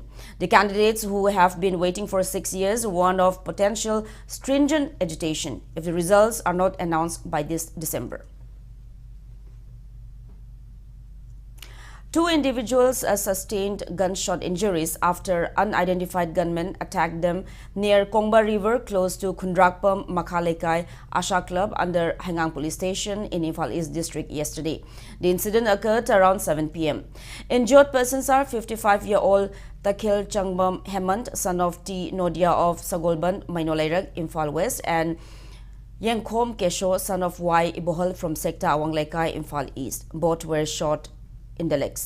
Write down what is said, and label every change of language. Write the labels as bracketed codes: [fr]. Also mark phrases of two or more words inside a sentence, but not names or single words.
[en] The candidates, who have been waiting for 6 years, warned of potential stringent agitation if the results are not announced by this December. Two individuals sustained gunshot injuries after unidentified gunmen attacked them near Kongba River close to Khundrakpam Makhalekai Asha Club under Hangang Police Station in Imphal East District yesterday. The incident occurred around 7 p.m. Injured persons are 55-year-old Takhil Changbam Hemant, son of T. Nodia of Sagolban, Mainolairak, Imphal West, and Yengkhom Kesho, son of Y. Ibohal from Sector Awanglekai, Imphal East. Both were shot in the legs.